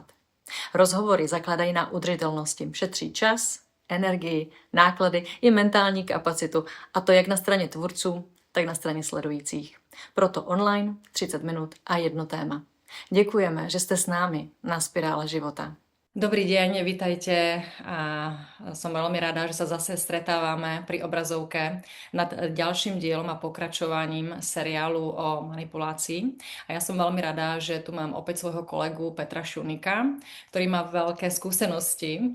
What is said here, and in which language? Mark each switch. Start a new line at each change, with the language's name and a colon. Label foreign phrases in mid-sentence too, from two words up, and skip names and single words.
Czech: Rozhovory zakladají na udržitelnosti, šetří čas, energii, náklady i mentální kapacitu, a to jak na straně tvůrců, tak na straně sledujících. Proto online 30 minut a jedno téma. Děkujeme, že jste s námi na Spirále života.
Slovak: Dobrý deň, vitajte a som veľmi rada, že sa zase stretávame pri obrazovke nad ďalším dielom a pokračovaním seriálu o manipulácii. A ja som veľmi rada, že tu mám opäť svojho kolegu Petra Šunika, ktorý má veľké skúsenosti.